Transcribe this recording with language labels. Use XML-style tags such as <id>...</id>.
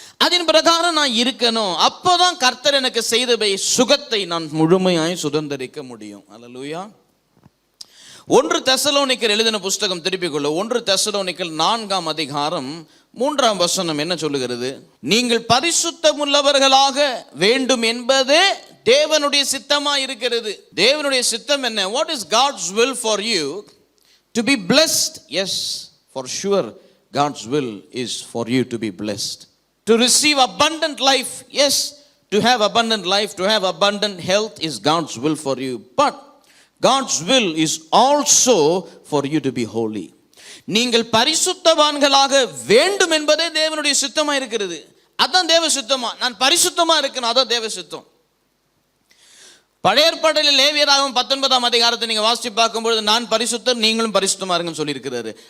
<ta>அதன் பிரகாரம் நான் இருக்கணும். அப்போதான் கர்த்தர் எனக்கு செய்த சுகத்தை நான் முழுமையாய் சுதந்திரிக்க முடியும். அல்லேலூயா. 1 தெசலோனிக்கர் எழுதின புஸ்தகம் திருப்பிக் கொள்ள, 1 தெசலோனிக்கர் 4ஆம் அதிகாரம் 3ஆம் வசனம் என்ன சொல்லுகிறது? நீங்கள் பரிசுத்தமுள்ளவர்களாக வேண்டும் என்பதே தேவனுடைய சித்தமா இருக்கிறது. தேவனுடைய சித்தம் என்ன?</ta> <en>What is God's will for you? To be blessed. Yes, for sure God's will is for you to be blessed. To receive abundant life. Yes, to have abundant life, to have abundant health is God's will for you. But God's will is also for you to be holy.</en> <ta>நீங்கள் பரிசுத்தவான்களாக வேண்டும் என்பதே தேவனுடைய சித்தமா இருக்கிறது. அதான் தேவ சித்தமா. நான் பரிசுத்தமா இருக்கணும், அதான் தேவ சித்தம். பழைய ஏற்பாட்டில் லேவியராகவும் 19ஆம் அதிகாரத்தை நீங்க வாசிச்சு பார்க்கும்பொழுது நான் பரிசுத்தர் நீங்களும் பரிசுத்தமா இருங்கன்னு சொல்லியிருக்கிறாரு.</ta>